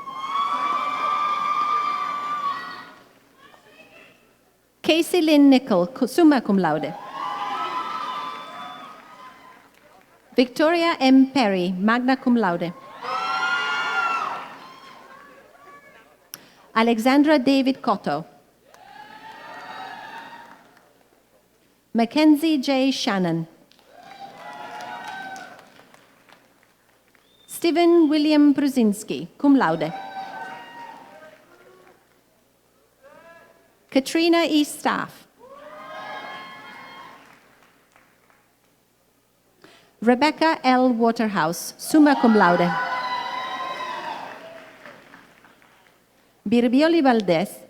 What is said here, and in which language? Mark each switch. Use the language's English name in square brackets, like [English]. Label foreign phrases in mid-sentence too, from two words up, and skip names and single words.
[English] Casey Lynn Nickel, [Latin] summa cum laude. [English] Victoria M. Perry, [Latin] magna cum laude. [English] Alexandra David Cotto. Mackenzie J. Shannon. Stephen William Bruzinski, [Latin] cum laude. [English] Katrina E. Staff. Rebecca L. Waterhouse, [Latin] summa cum laude. [English] Birbioli Valdez.